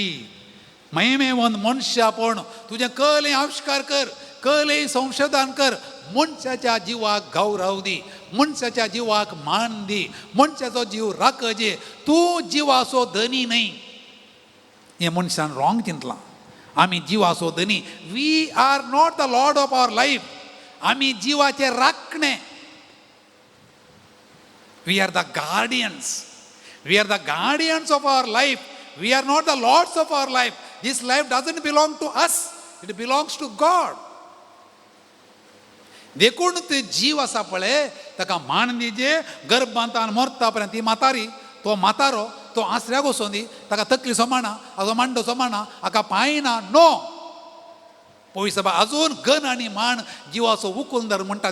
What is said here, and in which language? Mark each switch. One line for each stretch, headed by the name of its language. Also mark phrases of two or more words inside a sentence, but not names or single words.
Konkani: महिमे ಒಂದು मनुष्यपण तुझें कलें आविष्कार कर, कलें संशोधन कर, मनशाच्या जिवाक गौरव दी, मनशाच्या जिवाक मान दी, मनशाचो जीव राखजे. तूं जिवाचो धनी न्हय. हें मनशान रॉंग चिंतलां. आमी जिवाचो धनी.
English: we are not the lord of our life.
Konkani: आमी जिवाचे राखणे.
English: we are the guardians. we are the guardians of our life. We are not the lords of our life. This life doesn't belong to us. It belongs to God.
Konkani: देखून ते जीव आसा पळय ताका मान दिजे. गर्भांतान मरता पर्यंत ती म्हातारी, तो म्हातारो, तो आसऱ्याक वचोन दी. ताका तकली सोमाना, हाजो मांडो सोमाना, हाका पांय ना.
English: नो.
Konkani: पळय सायबा, अजून गन आनी मान जिवाचो उखून धर म्हणटा.